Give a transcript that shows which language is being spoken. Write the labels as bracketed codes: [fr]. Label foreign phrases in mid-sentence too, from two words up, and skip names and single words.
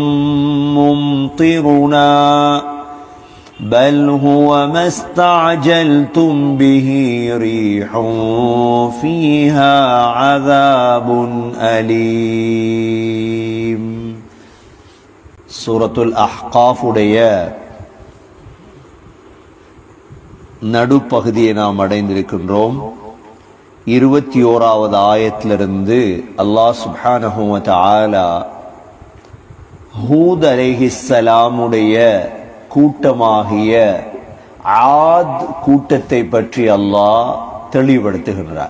[ar] ممطرنا بل هو ما استعجلتم به ريح فيها عذاب أليم. [ta] سورة الأحقاف உடைய நடுப்பகுதியை நாம் அடைந்திருக்கின்றோம். 21வது ஆயத்திலிருந்து [ar] الله سبحانه وتعالى [ta] ஹூத் அலைஹிஸ்ஸலாமுடைய கூட்டமாகிய ஆத் கூட்டத்தை பற்றி அல்லாஹ் தெளிவுபடுத்துகின்றார்.